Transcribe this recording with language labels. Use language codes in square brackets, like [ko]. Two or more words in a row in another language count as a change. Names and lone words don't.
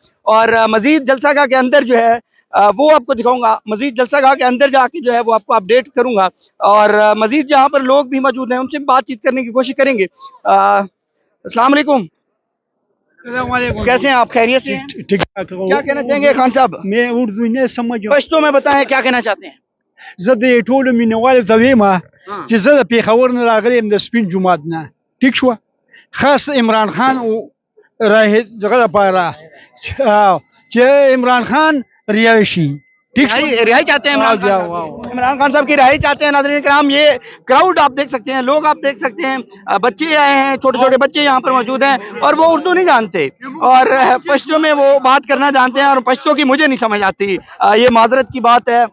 [ur] اور مزید جلسہ گاہ کے اندر جو ہے وہ آپ کو دکھاؤں گا، مزید جلسہ گاہ کے اندر جا کے جو ہے وہ آپ کو اپڈیٹ کروں گا. اور مزید جہاں پر لوگ بھی موجود ہیں ان سے بات چیت کرنے کی کوشش کریں گے. السلام علیکم، کیسے ہیں آپ? خیریت سے ہیں? ٹھیک ٹھاک. کیا کہنا چاہیں گے خان صاحب? میں اردو نہیں سمجھ پشتو میں بتائیں کیا کہنا چاہتے ہیں? [ps] زه د ټولو مینوالو ته وایم چې زه د پېښور نه راغلی یم، د سپین جومات نه. ټیک شوه. خاص عمران خان دغه لپاره چې عمران خان رهایی شي. [ur] ٹھیک رہائی چاہتے ہیں عمران خان صاحب کی رہائی چاہتے ہیں۔ ناظرین کرام یہ کراؤڈ آپ دیکھ سکتے ہیں، لوگ آپ دیکھ سکتے ہیں، بچے آئے ہیں، چھوٹے چھوٹے بچے یہاں پر موجود ہیں اور وہ اردو نہیں جانتے اور پشتو میں وہ بات کرنا جانتے ہیں اور پشتو کی مجھے نہیں سمجھ آتی، یہ معذرت کی بات ہے۔